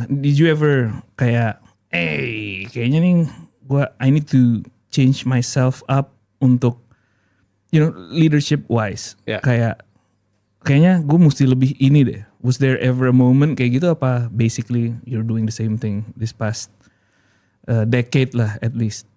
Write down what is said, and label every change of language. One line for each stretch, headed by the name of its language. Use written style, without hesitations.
English: Did you ever kayak,
Indonesian: kayaknya nih
English: I need to change myself up untuk, leadership wise. Yeah.
Indonesian: Kayaknya gue mesti lebih ini deh.
English: Was there ever a moment
Indonesian: kayak gitu, apa
English: basically you're doing the same thing this past decade lah at least?